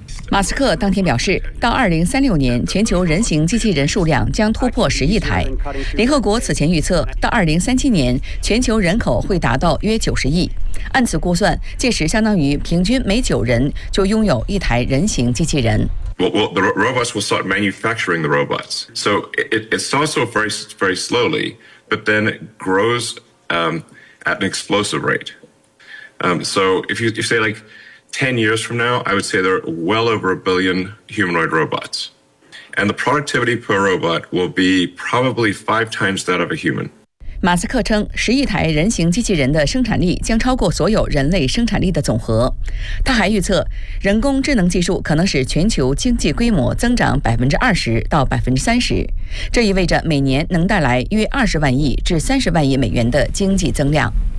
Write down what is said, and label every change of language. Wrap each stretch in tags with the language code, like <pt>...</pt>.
<zh>马斯克当天表示，到2036年，全球人形机器人数量将突破10亿台。联合国此前预测，到2037年，全球人口会达到约90亿。按此估算，届时相当于平均每9人就拥有一台人形机器人。</zh> <en>The robots will start manufacturing the robots. So it starts off very, very slowly, but then it grows at an explosive rate. So if you say like 10 years from now, I would say there are well over a billion humanoid robots. And the productivity per robot will be probably 5 times that of a human.</en> <zh>马斯克称10亿台人形机器人的生产力将超过所有人类生产力的总和。他还预测人工智能技术可能使全球经济规模增长 20% 到 30%， 这意味着每年能带来约20万亿至30万亿美元的经济增量。</zh>